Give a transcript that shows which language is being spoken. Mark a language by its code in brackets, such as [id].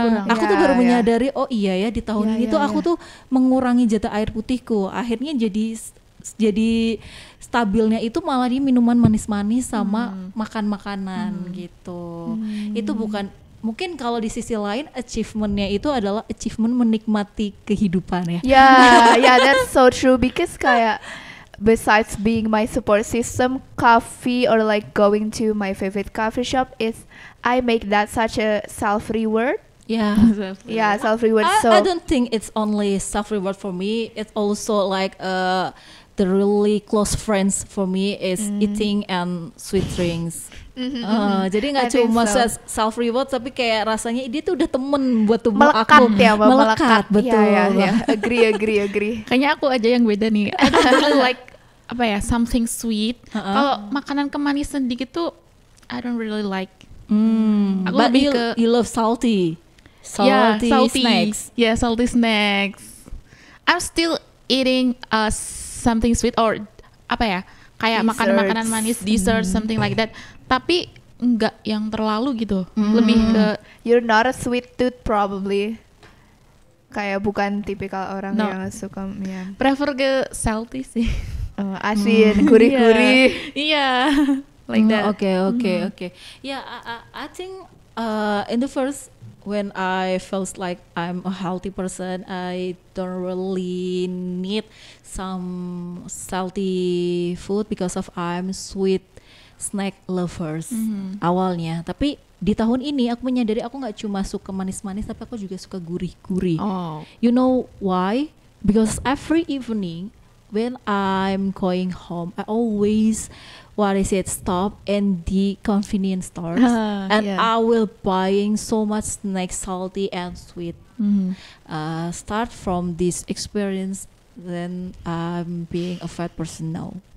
[id] Aku tuh baru menyadari, oh iya ya, di tahun ini tuh aku tuh mengurangi jatah air putihku. Akhirnya jadi stabilnya itu malah di minuman manis-manis sama makan makanan gitu. Itu bukan, mungkin kalau di sisi lain achievementnya itu adalah achievement menikmati kehidupan ya. [en] Yeah, that's so true, because kayak besides being my support system, coffee or like going to my favorite coffee shop is, I make that such a self-reward. Yeah, self-reward. I don't think it's only self-reward for me. It's also like the really close friends for me is eating and sweet drinks. [id] Jadi nggak cuma self reward, tapi kayak rasanya dia tuh udah temen buat tubuh aku. Melekat, betul. Ya. Agree. Kayaknya aku aja yang beda nih. [en] I don't really like something sweet. [id] Kalau makanan kemanisan dikit tuh [en] I don't really like. [id] Aku lebih ke, [en] you love salty snacks. Yeah, salty snacks. I'm still eating something sweet, or [id] kayak makanan manis, [en] dessert, something like that. [id] Tapi enggak yang terlalu gitu. Lebih ke, [en] you're not a sweet tooth probably. [id] Kayak bukan tipikal orang yang suka prefer ke salty sih. Asin, gurih-gurih. [en] Iya. Like that. Okay. Yeah, I think in the first when I feels like I'm a healthy person, I don't really need some salty food because of I'm sweet snack lovers awalnya. [id] Tapi di tahun ini aku menyadari aku nggak cuma suka manis-manis, tapi aku juga suka gurih-gurih. [en] You know why? Because every evening when I'm going home, I always stop in the convenience stores and I will buying so much snacks, salty and sweet. Start from this experience, then I'm being a fat person now.